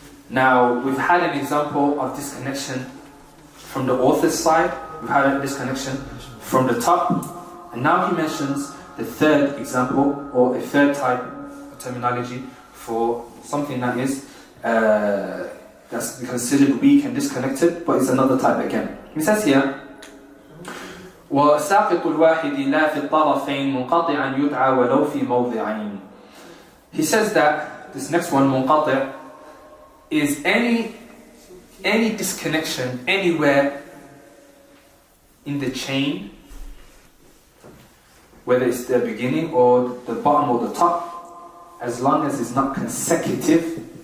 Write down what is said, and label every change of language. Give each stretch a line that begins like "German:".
English: Now, we've had an example of disconnection from the author's side, we've had a disconnection from the top, and now he mentions the third example, or a third type of terminology for something that is that's considered weak and disconnected, but it's another type again. He says here,
Arabic: وَسَاقِطُ الْوَاحِدِ لَا فِي الطَّرَفَيْنِ مُنْقَطِعًا يُدْعَى وَلَوْ فِي مَوْضِعَيْنِ.
English: He says that this next one, munqati', is any disconnection anywhere in the chain, whether it's the beginning or the bottom or the top, as long as it's not consecutive.